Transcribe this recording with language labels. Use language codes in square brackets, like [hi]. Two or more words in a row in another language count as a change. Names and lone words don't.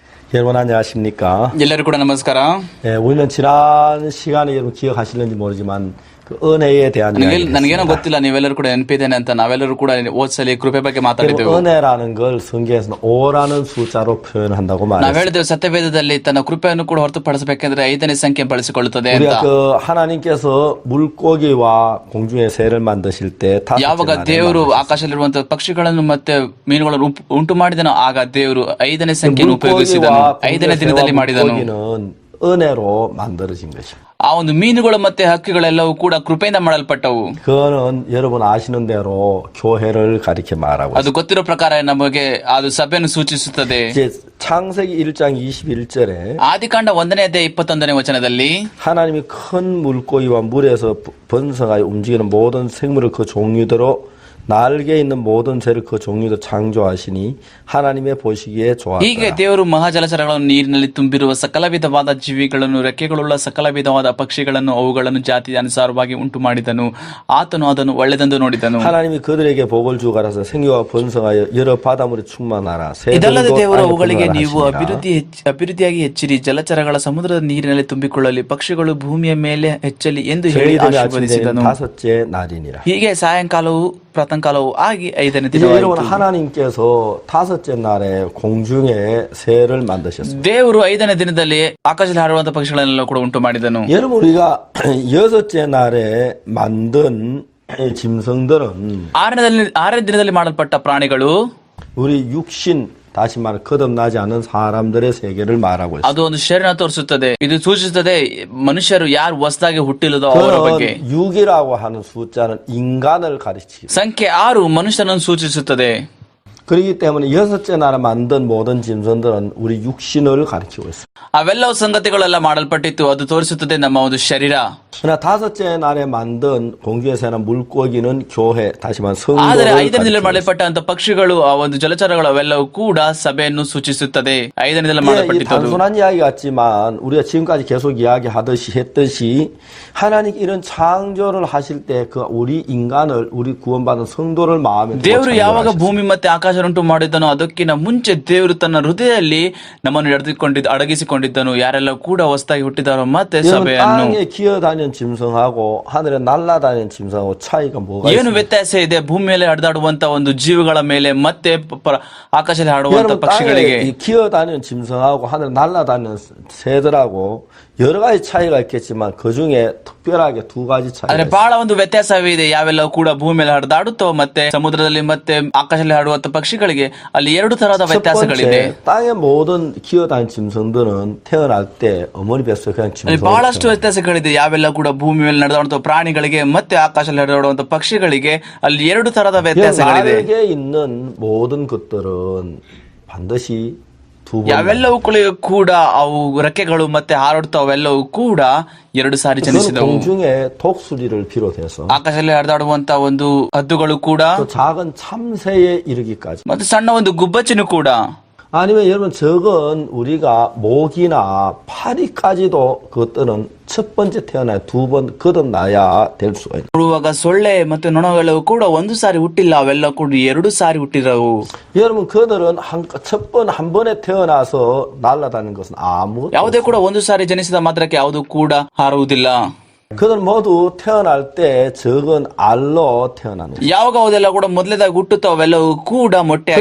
[ko] 여러분 안녕하십니까? [kn] ಎಲ್ಲರೂ ಕೂಡ ನಮಸ್ಕಾರ. [ko] 예, 우리는 지난 시간에 여러분 기억하실는지 모르지만 그 은혜에 대한 이야기를 [kn] ನನಗೇನೋ [ko] 했습니다. [kn] ಗೊತ್ತಿಲ್ಲ ನೀವೆಲ್ಲರೂ ಕೂಡ ನೆನಪಿದ್ದೇನೆ ಅಂತ ನಾವೆಲ್ಲರೂ ಕೂಡ ಓದ್ಸಲಿ ಕೃಪೆ ಬಗ್ಗೆ [ko] 여러분, [kn] ಮಾತಾಡಿದ್ದೆವು. [ko] 은혜라는 걸 성경에서는 5라는 숫자로 표현한다고 [kn] ನಾವು [ko] 말했습니다. [kn] ಹೇಳಿದೆವು ಸತ್ಯವೇದದಲ್ಲಿ ತನ್ನ ಕೃಪೆಯನ್ನು ಕೂಡ ಹೊರತುಪಡಿಸಬೇಕೆಂದ್ರೆ 5ನೇ ಸಂಖ್ಯೆ ಬಳಸಿಕೊಳ್ಳುತ್ತದೆ ಅಂತ. [ko] 우리가 그 하나님께서 물고기와 공중의 새를 만드실 때 다섯째 [kn] ಯಾವಾಗ [ko] 날에 [kn] ದೇವರು [ko] 만드셨어요. [kn] ಆಕಾಶದಲ್ಲಿರುವಂತಹ ಪಕ್ಷಿಗಳನ್ನು ಮತ್ತೆ ಮೀನುಗಳನ್ನು ಉಂಟು ಮಾಡಿದನೋ ಆಗ ದೇವರು 5ನೇ ಸಂಖ್ಯೆಯನ್ನು ಉಪಯೋಗಿಸಿದನು. [ko] 물고기와 [kn] 5ನೇ ದಿನದಲ್ಲಿ ಮಾಡಿದನು. [ko] 물고기는 은혜로 만들어진 것입니다. [kn] ಆ ಒಂದು ಮೀನುಗಳು ಮತ್ತೆ ಹಕ್ಕಿಗಳೆಲ್ಲವೂ ಕೂಡ ಕೃಪೆಯಿಂದ ಮಾಡಲ್ಪಟ್ಟವು. [ko] 그거는 여러분 아시는 대로 교회를 가리켜 말하고 [kn] ಅದು ಗೊತ್ತಿರೋ ಪ್ರಕಾರ ನಮಗೆ ಅದು ಸಭೆಯನ್ನು ಸೂಚಿಸುತ್ತದೆ. [ko] 이제 창세기 1장 21절에 [kn] ಆದಿಕಾಂಡ 1ನೇ ಅಧ್ಯಾಯ 21ನೇ ವಚನದಲ್ಲಿ [ko] 하나님이 큰 물고기와 물에서 번성하여 움직이는 모든 생물을 그 종류대로 날개 있는 모든 새를 그 종류대로 창조하시니 하나님의 보시기에 [kn] ಹೀಗೆ [ko] 좋았더라. [kn] ದೇವರು ಮಹಾಜಲಚರಗಳನ್ನು ನೀರಿನಲ್ಲಿ ತುಂಬಿರುವ ಸಕಲ ವಿಧವಾದ ಜೀವಿಗಳನ್ನು ರೆಕ್ಕೆಗಳುಳ್ಳ ಸಕಲ ವಿಧವಾದ ಪಕ್ಷಿಗಳನ್ನು ಅವುಗಳನ್ನು ಜಾತಿಯ ಅನುಸಾರವಾಗಿ ಉಂಟು ಮಾಡಿದನು. ಆತನು ಅದನ್ನು ಒಳ್ಳೆದೆಂದು ನೋಡಿದನು. [ko] 하나님이 그들에게 복을 주고 가라사 생육하고 번성하여 여러 바닷물에 충만하라. [kn] ಇದಲ್ಲದೆ [ko] 새들도 [kn] ದೇವರು [ko] 땅에 [kn] ಅವುಗಳಿಗೆ ನೀವು [ko] 분열하시니라. [kn] ಅಭಿವೃದ್ಧಿಯಾಗಿ ಹೆಚ್ಚಿರಿ, ಜಲಚರಗಳ ಸಮುದ್ರದ ನೀರಿನಲ್ಲಿ ತುಂಬಿಕೊಳ್ಳಲಿ, ಪಕ್ಷಿಗಳು ಭೂಮಿಯ ಮೇಲೆ ಹೆಚ್ಚಲಿ ಎಂದು ಹೇಳಿ [ko] 저희들이 아침 [kn] ಆಶೀರ್ವದಿಸಿದನು. [ko] 다섯째 날이니라. [kn] ಹೀಗೆ ಸಾಯಂಕಾಲವು ಪ್ರಾತಃಕಾಲವು ಆಗಿ 5ನೇ [ko] 이제 여러분 [kn] ದಿನವಾಯಿತು. [ko] 하나님께서 다섯째 날에 공중에 새를 만드셨습니다. [kn] ದೇವರು 5ನೇ ದಿನದಲ್ಲಿ ಆಕಾಶದಲ್ಲಿ ಹಾರುವಂತಹ ಪಕ್ಷಿಗಳನ್ನೆಲ್ಲ ಕೂಡ ಉಂಟು ಮಾಡಿದನು. [ko] 여러분 우리가 여섯째 날에 만든 짐승들은 [kn] 6ನೇ ದಿನದಲ್ಲಿ ಮಾಡಲ್ಪಟ್ಟ ಪ್ರಾಣಿಗಳು [ko] 우리 육신 다시 말해 거듭나지 않은 사람들의 세계를 말하고 있습니다. [kn] ಅದು ಒಂದು ಶರೀರ ತೋರಿಸುತ್ತದೆ. ಇದು ಸೂಚಿಸುತ್ತದೆ ಮನುಷ್ಯರು ಯಾರು ಹೊಸದಾಗಿ ಹುಟ್ಟಿಲ್ಲದೋ ಅವರ ಬಗ್ಗೆ. [ko] 그런 6이라고 하는 숫자는 인간을 가리치고 [kn] ಸಂಖ್ಯೆ 6 ಮನುಷ್ಯನನ್ನು ಸೂಚಿಸುತ್ತದೆ. [ko] 그렇기 때문에 여섯째 날에 만든 모든 짐승들은 우리 육신을 가리키고 있습니다. [kn] ಅವೆಲ್ಲವೂ ಸಂಗತಿಗಳೆಲ್ಲ ಮಾಡಲ್ಪಟ್ಟಿತ್ತು. ಅದು ತೋರಿಸುತ್ತದೆ ನಮ್ಮ ಒಂದು ಶರೀರ. [ko] 그러나 다섯째 날에 만든 공중의 새나 물고기는 교회 다시 말해 성도를 [kn] ಆದರೆ 5ನೇ ದಿನದಲ್ಲಿ [ko] 가리키고 있습니다. [kn] ಮಾಡಲ್ಪಟ್ಟಂತ ಪಕ್ಷಿಗಳು ಆ ಒಂದು ಜಲಚರಗಳು ಅವೆಲ್ಲವೂ ಕೂಡ ಸಭೆಯನ್ನು ಸೂಚಿಸುತ್ತದೆ. 5ನೇ ದಿನದಲ್ಲಿ [ko] 이 [kn] ಮಾಡಲ್ಪಟ್ಟಿತ್ತು. [ko] 단순한 이야기 같지만 우리가 지금까지 계속 이야기했듯이 하나님 이런 창조를 하실 때 그 우리 인간을 우리 구원받은 성도를 마음에 두고 [kn] ದೇವರು ಯಾವಾಗ [ko] 창조하셨어요. [kn] ಭೂಮಿ ಮತ್ತೆ ಆಕಾಶವನ್ನುಂಟು ಮಾಡಿದನೋ ಅದಕ್ಕಿಂತ ಮುಂಚೆ ದೇವರು ತನ್ನ ಹೃದಯದಲ್ಲಿ ನಮ್ಮನ್ನು ಅಡಗಿಸಿಕೊಂಡಿದ್ದನು. ಯಾರೆಲ್ಲ ಕೂಡ ಹೊಸದಾಗಿ ಹುಟ್ಟಿದಾರೋ ಮತ್ತೆ [ko] 여러분 [kn] ಸಭೆಯನ್ನು. [ko] 땅에 기어다니는 짐승하고 하늘에 날아다니는 짐승하고 차이가 뭐가 [kn] ಏನು [ko] 있습니까? [kn] ವ್ಯತ್ಯಾಸ ಇದೆ ಭೂಮಿ ಮೇಲೆ ಹರಿದಾಡುವಂತ ಒಂದು ಜೀವಿಗಳ ಮೇಲೆ ಮತ್ತೆ ಆಕಾಶದಲ್ಲಿ ಹಾಡುವಂತ [ko] 여러분 [kn] ಪಕ್ಷಿಗಳಿಗೆ? [ko] 땅에 이 기어다니는 짐승하고 하늘에 날아다니는 새들하고 여러 가지 차이가 있겠지만 그 중에 특별하게 두 가지 차이가 [kn] ಆದ್ರೆ [ko] 있어요. [kn] ಬಹಳ ಒಂದು ವ್ಯತ್ಯಾಸವಿದೆ. ಯಾವೆಲ್ಲ ಕೂಡ ಭೂಮಿ ಮೇಲೆ ಹರಿದಾಡುತ್ತೋ ಮತ್ತೆ ಸಮುದ್ರದಲ್ಲಿ ಮತ್ತೆ ಆಕಾಶದಲ್ಲಿ ಹಾಡುವಂತ ಪಕ್ಷಿಗಳಿಗೆ ಅಲ್ಲಿ 2 ತರಹದ [ko] 첫 [kn] ವ್ಯತ್ಯಾಸಗಳಿದೆ. [ko] 번째, 땅의 모든 기어다니는 짐승들은 태어날 때 어머니 뱃속에 그냥 [kn] ಅಲ್ಲಿ [ko] 짐승으로 [kn] ಬಹಳಷ್ಟು [ko] 태어나요. [kn] ವ್ಯತ್ಯಾಸಗಳಿದೆ. ಯಾವೆಲ್ಲ ಕೂಡ ಭೂಮಿ ಮೇಲೆ ನಡೆದಾಡುವಂತ ಪ್ರಾಣಿಗಳಿಗೆ ಮತ್ತೆ ಆಕಾಶದಲ್ಲಿ ಹರಿದಾಡುವಂತ ಪಕ್ಷಿಗಳಿಗೆ ಅಲ್ಲಿ 2 ತರಹದ ವ್ಯತ್ಯಾಸಗಳಿದೆ. [ko] 날개 있는 모든 것들은 반드시 두 번. [kn] ಯಾವೆಲ್ಲವೂ ಕೂಡ ಅವು ರೆಕ್ಕೆಗಳು ಮತ್ತೆ ಹಾರಾಡ್ತಾವೆಲ್ಲವೂ ಕೂಡ 2 ಸಾರಿ [ko] 그건 [kn] ಜನಿಸಿದವು. [ko] 공중의 독수리를 비롯해서 [kn] ಆಕಾಶದಲ್ಲಿ ಹರಿದಾಡುವಂತ ಒಂದು ಹದ್ದುಗಳು ಕೂಡ [ko] 또 작은 참새에 이르기까지. [kn] ಮತ್ತೆ ಸಣ್ಣ ಒಂದು ಗುಬ್ಬಚ್ಚಿನೂ ಕೂಡ. [ko] 아니면 여러분 적은 우리가 모기나 파리까지도 그것들은 첫 번째 태어나야 두 번 거듭나야 될 수가 있는. [kn] ನೋಡುವಾಗ ಸೊಳ್ಳೆ ಮತ್ತೆ ನೊಣಗಳೆಲ್ಲವೂ ಕೂಡ 1 ಸಾರಿ ಹುಟ್ಟಿಲ್ಲ, ಅವೆಲ್ಲ ಕೂಡ 2 ಸಾರಿ ಹುಟ್ಟಿರವು. [ko] 여러분 그들은 한 번에 태어나서 날아다니는 것은 아무것도 [kn] ಯಾವುದೇ [ko] 없어요. [kn] ಕೂಡ 1 ಸಾರಿ ಜನಿಸಿದ ಮಾತ್ರಕ್ಕೆ ಯಾವುದು ಕೂಡ ಹಾರುವುದಿಲ್ಲ. [ko] 그들 모두 태어날 때 적은 알로 태어나는 거예요. [kn] ಯಾವಾಗ ಅವೆಲ್ಲ ಕೂಡ ಮೊದಲೇದಾಗಿ ಹುಟ್ಟುತ್ತೋ ಅವೆಲ್ಲವೂ ಕೂಡ ಮೊಟ್ಟೆಯಾಗಿ